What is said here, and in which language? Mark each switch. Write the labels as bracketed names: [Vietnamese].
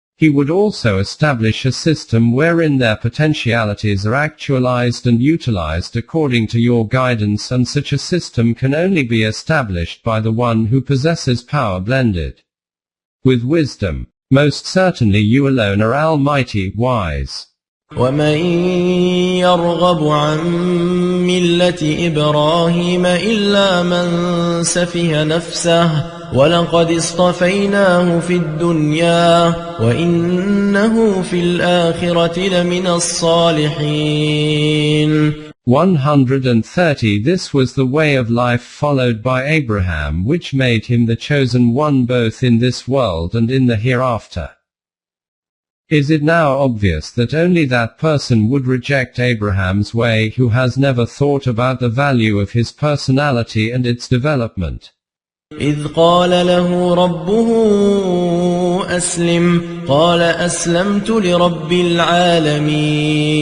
[English] He would also establish a system wherein their potentialities are actualized and utilized according to your guidance, and such a system can only be established by the one who possesses power blended with wisdom. Most certainly you alone are almighty, wise. [Arabic] ومن يرغب عن ملة إبراهيم إلا من سفه نفسه ولقد اصطفيناه في الدنيا وإنه في الآخرة لمن الصالحين. [English] 130 This was the way of life followed by Abraham, which made him the chosen one both in this world and in the hereafter. Is it now obvious that only that person would reject Abraham's way who has never thought about the value of his personality and its development? [Arabic] إذ قال له ربه أسلم قال أسلمت لرب العالمين.